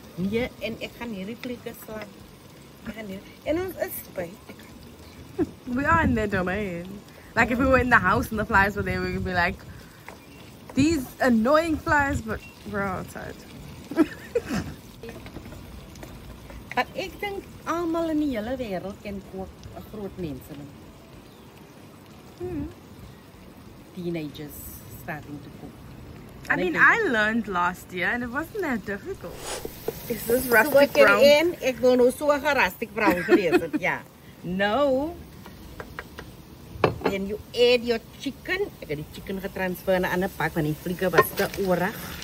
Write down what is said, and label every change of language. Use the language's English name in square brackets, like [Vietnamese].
[Afrikaans] Ja, en ek gaan hierdie klikke slaan. En ons is buite. [English] We are in their domain. Like if we were in the house and the flies were there, we would be like, these annoying flies, but we're outside. [Afrikaans] Maar ek dink almal in die hele wêreld kan kook groot mense nou. [English] Teenagers starting to cook. I mean, I learned last year and it wasn't that difficult. Is this So rustic brown? [Afrikaans] ek wil nou so 'n rustic brown gewees het, ja. No. [English] Then you add your chicken. [Afrikaans] Ek het die chicken getransfer na 'n ander pak want die vlieke was te oorig.